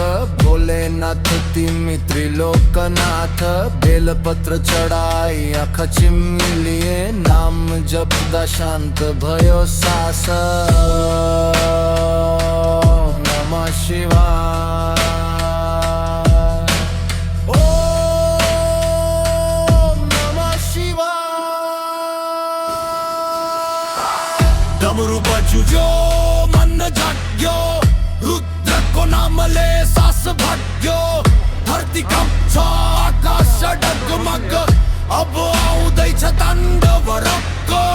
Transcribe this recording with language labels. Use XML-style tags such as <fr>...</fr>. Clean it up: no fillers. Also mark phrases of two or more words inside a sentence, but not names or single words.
<ne>भोलेनाथ तिमी त्रिलोकनाथ बेलपत्र चढाई आँखा चिम्लिए नाम जप्दा शान्त भयो सास</ne> <sa>नमः शिवाय ओम नमः शिवाय</sa> <ne>डमरू बज्यो जाग्यो रुद्रको नामले सास भाग्यो धरती कम्छ आकाश डगमग अब आउँदैछ ताण्डव रक्क</ne>